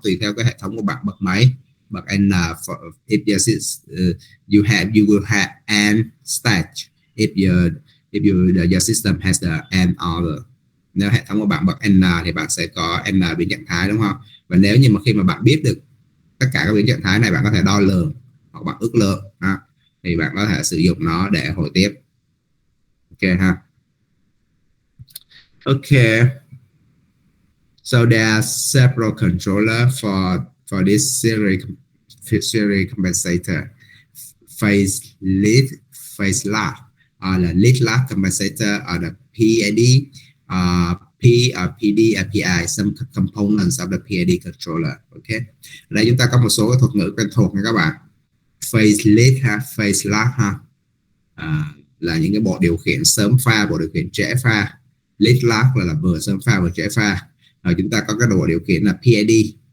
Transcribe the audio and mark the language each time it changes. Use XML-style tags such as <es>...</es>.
<vi>Tùy theo cái hệ thống của bạn bật máy, bật N,</vi> <en>if you will have an stage, if your system has the an order.</en> <vi>Nếu hệ thống của bạn bật N thì bạn sẽ có N biến trạng thái, đúng không? Và nếu như mà khi mà bạn biết được tất cả các biến trạng thái này, bạn có thể đo lường hoặc bạn ước lượng thì bạn có thể sử dụng nó để hồi tiếp. Ok ha.</vi> <en>Okay, so there are several controllers for this series compensator. Phase lead, phase lag, or the lead lag compensator, or the PID, P, PD, PI, some components of the PID controller.</en> <vi>Okay, đây chúng ta có một số cái thuật ngữ quen thuộc nha các bạn. Phase lead ha, phase lag ha, là những cái bộ điều khiển sớm pha, bộ điều khiển trễ pha. Lead lag là vừa sớm pha vừa trễ pha. Rồi chúng ta có cái bộ điều khiển là PID.</vi>